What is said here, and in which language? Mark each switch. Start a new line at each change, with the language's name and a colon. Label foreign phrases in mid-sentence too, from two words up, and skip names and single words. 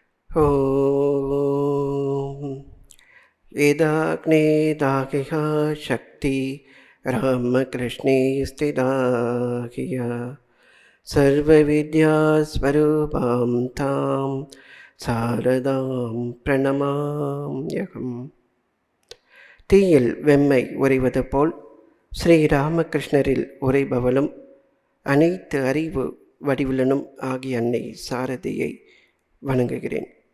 Sanskrit: ॐ वेदाग्ने दाहिः शक्ति रामकृष्णे स्थिता हिय सर्वविद्यास्वरूपां तां शारदां प्रणमाम्यहम्.
Tamil: தீயில் வெம்மை உறைவது போல் ஸ்ரீராமகிருஷ்ணரில் உறைபவளும் அனைத்து அறிவு வடிவிலனும் ஆகிய அன்னை சாரதியை வணங்குகிறேன்.